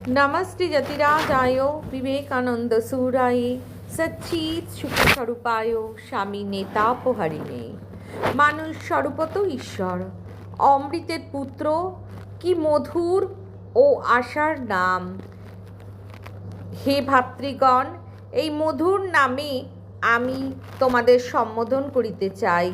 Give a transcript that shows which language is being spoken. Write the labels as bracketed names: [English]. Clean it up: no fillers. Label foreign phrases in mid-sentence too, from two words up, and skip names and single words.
[Sanskrit] नमस्ते जतिराजाय विवेकानंद सूराय सच्चित सुख स्वरूपाय स्वामी नेतापहारिणे। [Bangla] মানুষ স্বরূপত ঈশ্বর, অমৃতের পুত্র, কি মধুর ও আশার নাম। হে ভাতৃগণ, এই মধুর নামে আমি তোমাদের সম্বোধন করিতে চাই।